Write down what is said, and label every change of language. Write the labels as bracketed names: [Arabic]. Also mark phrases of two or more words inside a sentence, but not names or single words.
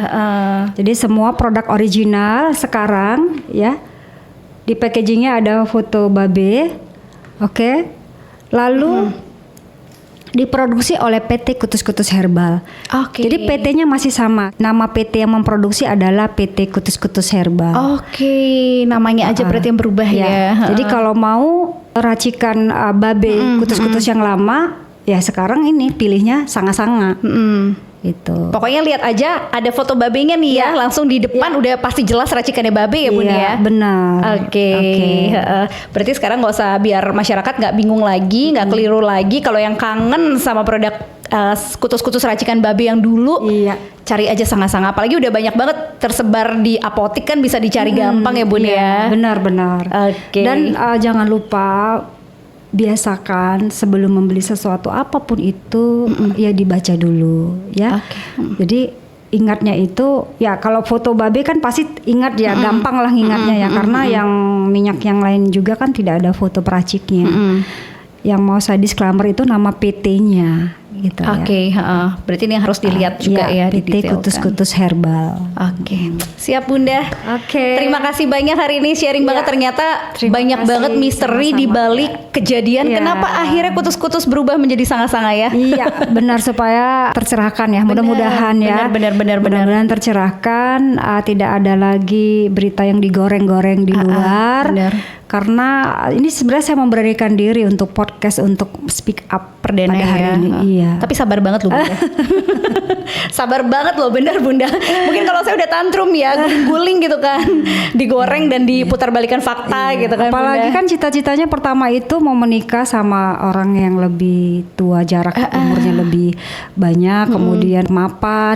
[Indonesian] Jadi semua produk original sekarang ya di packagingnya ada foto Babe. Lalu diproduksi oleh PT Kutus Kutus Herbal. Oke. Jadi PT-nya masih sama. Nama PT yang memproduksi adalah PT Kutus Kutus Herbal. Oke, namanya aja berarti yang berubah ya. Jadi kalau mau racikan babe kutus-kutus yang lama, ya sekarang ini pilihnya sanga-sanga. Gitu. Pokoknya lihat aja ada foto babenya nih ya, langsung di depan udah pasti jelas racikannya babe ya Bun ya. Benar. Oke. Berarti sekarang nggak usah biar masyarakat nggak bingung lagi, nggak keliru lagi. Kalau yang kangen sama produk kutus-kutus racikan babe yang dulu, cari aja sanga-sanga. Apalagi udah banyak banget tersebar di apotik kan, bisa dicari gampang ya Bun ya. Benar-benar. Oke. Dan jangan lupa biasakan sebelum membeli sesuatu apapun itu ya dibaca dulu ya. Jadi ingatnya itu ya, kalau foto babe kan pasti ingat ya, gampang lah ingatnya ya, karena yang minyak yang lain juga kan tidak ada foto peraciknya. Yang mau saya disclaimer itu nama PT-nya gitu ya. Oke, berarti ini yang harus dilihat juga ya, PT didetailkan. Kutus-Kutus Herbal. Oke, siap Bunda. Oke. Terima kasih banyak hari ini sharing banget, ternyata Terima banyak kasih, banget misteri sama-sama. di balik kejadian. Ya. Kenapa akhirnya kutus-kutus berubah menjadi sanga-sanga ya? Iya, benar, supaya tercerahkan ya. Mudah-mudahan ya. Benar. Mudah-mudahan tercerahkan, tidak ada lagi berita yang digoreng-goreng di luar. benar. Karena ini sebenarnya saya memberanikan diri untuk podcast, untuk [English] speak up [Indonesian] Perdana pada hari ya. ini. Iya. Tapi sabar banget loh Bunda. Sabar banget loh, benar Bunda. Mungkin kalau saya udah tantrum ya, guling gitu kan, digoreng dan diputar-balikan fakta gitu kan. Apalagi Bunda. kan cita-citanya pertama itu mau menikah sama orang yang lebih tua, jarak umurnya lebih banyak, kemudian mapan.